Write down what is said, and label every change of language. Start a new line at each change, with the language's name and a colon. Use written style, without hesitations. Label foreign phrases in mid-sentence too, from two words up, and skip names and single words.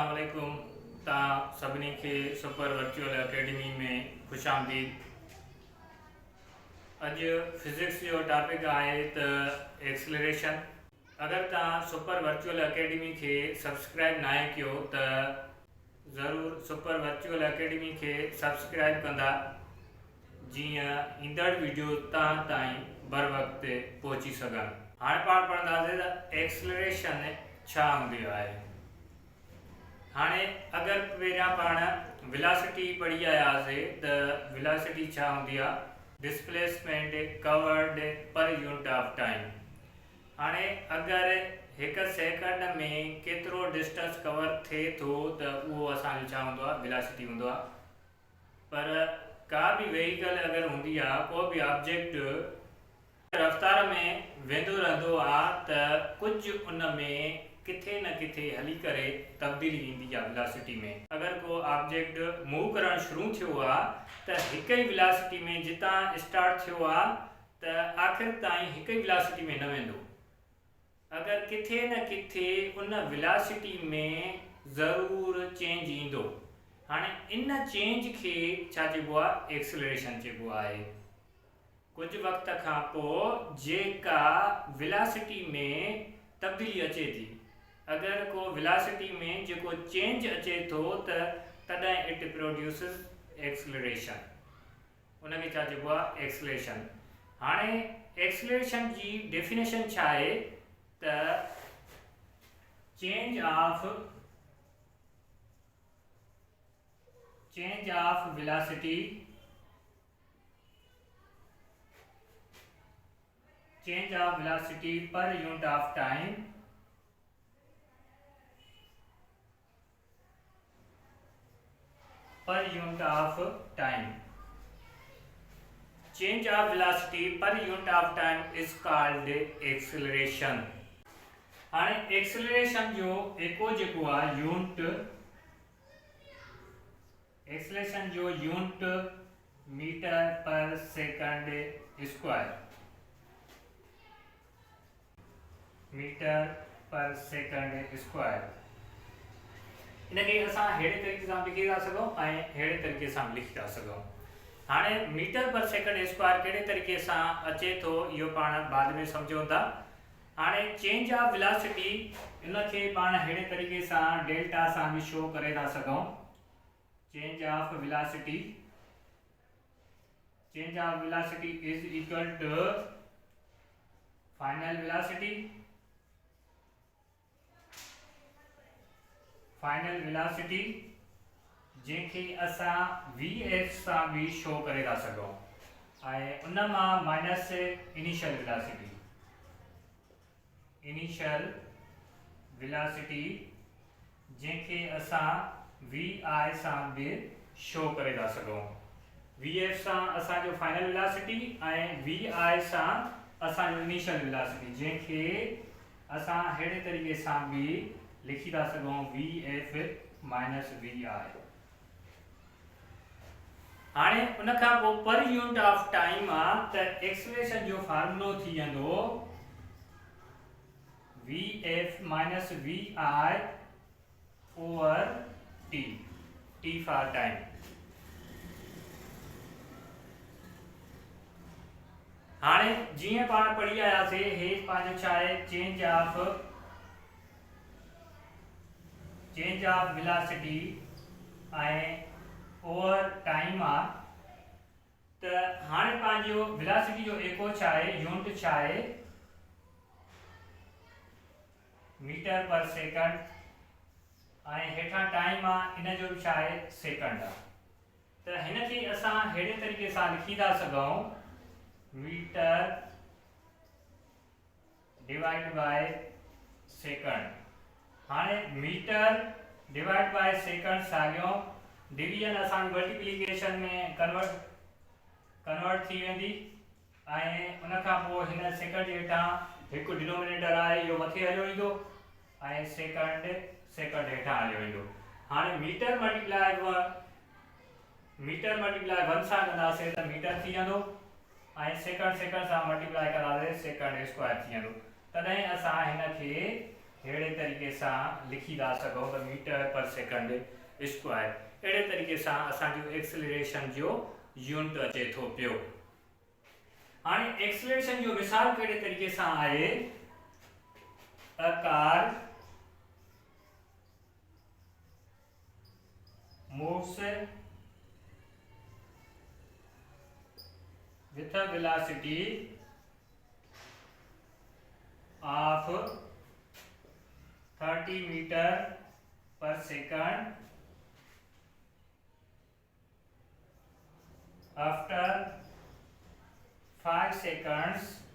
Arabic: अस्सलामुअलैकुम।
Sindhi: तव्हां सभिनी खे सुपर वर्चुअल अकेडमी में खुश आमदीद। अॼु फिज़िक्स जो टॉपिक आहे त एक्सलरेशन। अगर तव्हां सुपर वर्चुअल अकेडमी के सब्सक्राइब ना कयो त ज़रूर सुपर वर्चुअल अकेडमी के सब्सक्राइब कंदा जीअं ईंदड़ वीडियो तव्हां ताईं बर वक्त पहुची सघनि। हाणे पाण पढ़ंदासीं त एक्सलरेशन छा हूंदी आहे। हाणे अगर पहिरियां पाण वेलोसिटी पढ़ी आयासीं त वेलोसिटी छा हूंदी आहे,
English: displacement covered per unit of time.
Sindhi: हाणे अगर एक सेकंड में केतिरो
English: distance cover
Sindhi: थिए थो त उहो असांजो छा हूंदो आहे, वेलोसिटी हूंदो आहे। पर का भी व्हीकल अगर हूंदी आहे, को भी ऑब्जेक्ट रफ्तार में वेंदो रहंदो आहे त कुछ उन में किथे न किथे हली करे तब्दीली ईंदी आहे वेलोसिटी में। अगर को ऑब्जेक्ट मूव करण शुरू थियो आहे त हिक ही वेलोसिटी में जितां स्टार्ट थियो आहे त आखिर ताईं हिक ही वेलोसिटी में न वेंदो। अगर किथे न किथे उन वेलोसिटी में ज़रूर चेंज ईंदो। हाणे इन चेंज के छा चइबो आहे, एक्सलरेशन चइबो आहे। कुछ वक्त खां पोइ जेका वेलोसिटी में तब्दीली अचे थी, अगर को वेलोसिटी में जो चेंज अचे तो तॾहिं
English: it produces acceleration.
Sindhi: उनके छा चइबो आहे, एक्सलरेशन। हाणे एक्सलरेशन की डेफिनेशन छा आहे त
English: change of velocity per unit of time change of velocity per unit of time is called acceleration।
Sindhi: हाणे एक्सलरेशन जो एको जेको आहे
English: unit meter per second square,
Sindhi: इनके असां हेड़े तरीके सां लिखी था सघूं ऐं हेड़े तरीके सां लिखी था सघूं। हाणे
English: meter per second square
Sindhi: कहिड़े तरीके सां अचे थो इहो पाण बाद में सम्झूं था। हाणे
English: change of velocity
Sindhi: इनखे पाण हेड़े तरीके सां डेल्टा सां भी शो करे था सघूं।
English: change of velocity is equal to final velocity
Sindhi: जंहिंखे असां vf सां भी शो करे था सघूं ऐं उन मां
English: minus initial
Sindhi: वेलोसिटी जंहिंखे असां vi सां भी शो करे था सघूं। vf सां असांजो
English: final velocity
Sindhi: ऐं vi सां असांजो
English: initial velocity
Sindhi: जंहिंखे असां हेड़े तरीके सां भी लिखी था सघूं
English: vf minus vi.
Sindhi: हाणे उन खां पोइ
English: per unit of time
Sindhi: आहे त एक्सलरेशन जो फार्मूलो थी वेंदो
English: vf minus vi over t for time.
Sindhi: हाणे जीअं पाण पढ़ी आयासीं, हे पंहिंजो छा आहे,
English: change of velocity
Sindhi: ऐं
English: over time
Sindhi: आ। त हाणे पंहिंजो वेलोसिटी जो एको छा आहे, यूनिट छा आहे,
English: meter per second
Sindhi: ऐं हेठां टाइम आ, इन जो छा आहे, सेकंड आ। त हिनखे असां हेड़े तरीके सां लिखी था सघूं,
English: meter divide by second.
Sindhi: हाणे
English: meter divide by second
Sindhi: साॻियो डिवीजन असां मल्टीप्लिकेशन में कन्वर्ट थी वेंदी ऐं उन खां पोइ हिन सेकंड जे हेठां हिकु डिनोमिनेटर आहे, इहो मथे हलियो ईंदो ऐं सेकंड हेठां हलियो ईंदो। हाणे
English: meter multiply
Sindhi: 1 सां कंदासीं त मीटर थी वेंदो ऐं सेकंड सां मल्टीप्लाई कंदासीं
English: second square
Sindhi: थी वेंदो। तॾहिं असां हिनखे अहिड़े तरीक़े सां लिखी था सघूं त
English: meter per second square.
Sindhi: अहिड़े तरीक़े सां असांजो एक्सेलरेशन जो यूनिट अचे थो पियो। हाणे एक्सेलरेशन जो मिसाल कहिड़े तरीक़े सां आहे,
English: a car moves with a velocity of 30 meter per second after 5 seconds